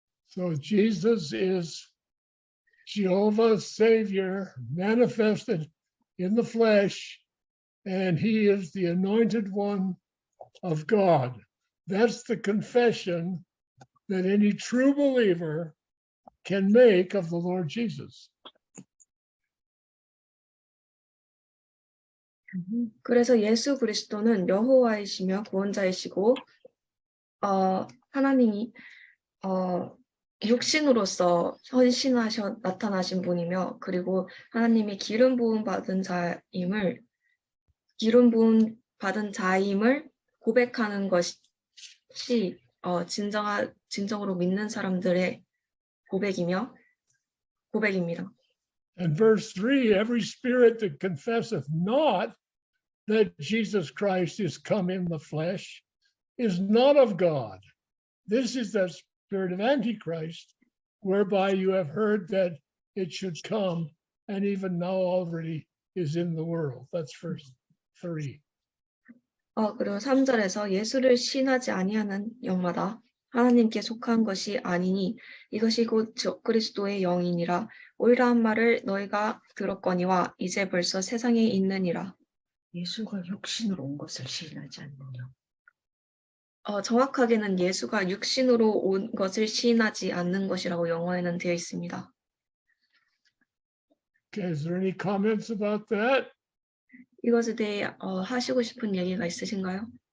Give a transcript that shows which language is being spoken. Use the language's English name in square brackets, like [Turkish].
[English] So Jesus is Jehovah's Savior manifested in the flesh, and he is the anointed one of God. That's the confession that any true believer can make of the Lord Jesus. [Korean] 그래서 예수 그리스도는 여호와이시며 구원자이시고 하나님이 육신으로서 나타나신 분이며 그리고 하나님이 기름 부음 받은 자임을 고백하는 것이 진정으로 믿는 사람들의 고백입니다. [English] And verse 3, every spirit that confesseth not that Jesus Christ is come in the flesh is not of God. This is the spirit of Antichrist, whereby you have heard that it should come, and even now already is in the world. That's verse 3. [Korean] 그리고 3절에서 예수를 신하지 아니하는 영마다 하나님께 속한 것이 아니니 이것이 곧 그리스도의 영이니라. 오히려한 말을 너희가 들었거니와 이제 벌써 세상에 있느니라. 예수가 육신으로 온 것을 시인하지 않느냐. 정확하게는 예수가 육신으로 온 것을 시인하지 않는 것이라고 영어에는 되어 있습니다. [English] Okay, is there any comments about that? [Korean] 이것에 대해 하시고 싶은 얘기가 있으신가요?